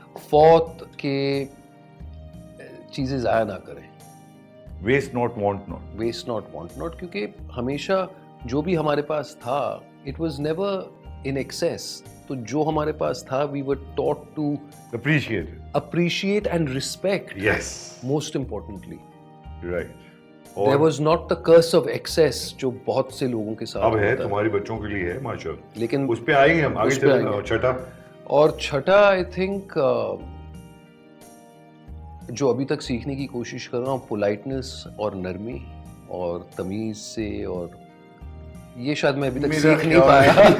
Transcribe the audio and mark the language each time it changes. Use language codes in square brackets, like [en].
[hi] Fourth के चीजें जाया ना करें. [en] Waste not want not. Waste not want not, [hi] क्योंकि हमेशा जो भी हमारे पास था [en] It was never in excess. [hi] तो जो हमारे पास था [en] We were taught to appreciate and respect. Yes. Most importantly. Right. There was not the curse of excess [hi] जो बहुत से लोगों के साथ अब है. तुम्हारे बच्चों के लिए है माशाल्लाह. लेकिन उस पे आएंगे हम आगे चलेंगे. छठा, और छठा आई थिंक जो अभी तक सीखने की कोशिश कर रहा हूँ, पोलाइटनेस और नरमी और तमीज से, और ये शायद मैं अभी तक सीख नहीं पाया.